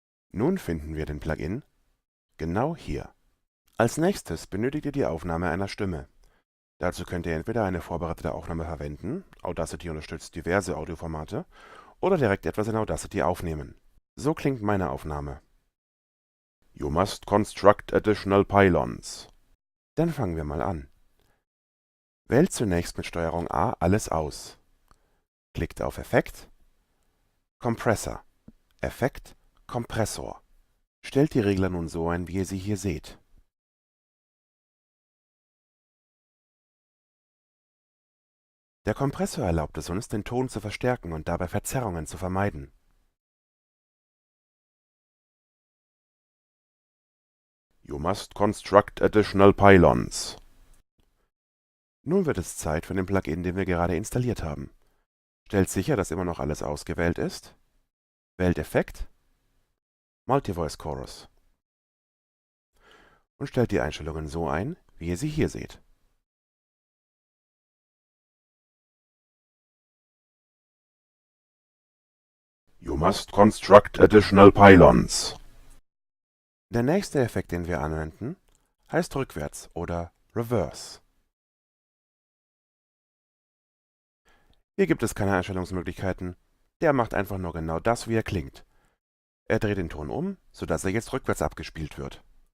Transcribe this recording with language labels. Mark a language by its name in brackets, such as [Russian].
[German] Nun finden wir den Plugin genau hier. Als nächstes benötigt ihr die Aufnahme einer Stimme. Dazu könnt ihr entweder eine vorbereitete Aufnahme verwenden, Audacity unterstützt diverse Audioformate, oder direkt etwas in Audacity aufnehmen. So klingt meine Aufnahme. [English] You must construct additional pylons. [German] Dann fangen wir mal an. Wählt zunächst mit STRG A alles aus. Klickt auf Effekt, Kompressor, Effekt, Kompressor. Stellt die Regler nun so ein, wie ihr sie hier seht. Der Kompressor erlaubt es uns, den Ton zu verstärken und dabei Verzerrungen zu vermeiden. [English] You must construct additional pylons. [German] Nun wird es Zeit für den Plugin, den wir gerade installiert haben. Stellt sicher, dass immer noch alles ausgewählt ist. Wählt Effekt, Multivoice Chorus und stellt die Einstellungen so ein, wie ihr sie hier seht. [English] You must construct additional pylons. [German] Der nächste Effekt, den wir anwenden, heißt Rückwärts oder Reverse. Hier gibt es keine Einstellungsmöglichkeiten, der macht einfach nur genau das, wie er klingt. Er dreht den Ton um, sodass er jetzt rückwärts abgespielt wird.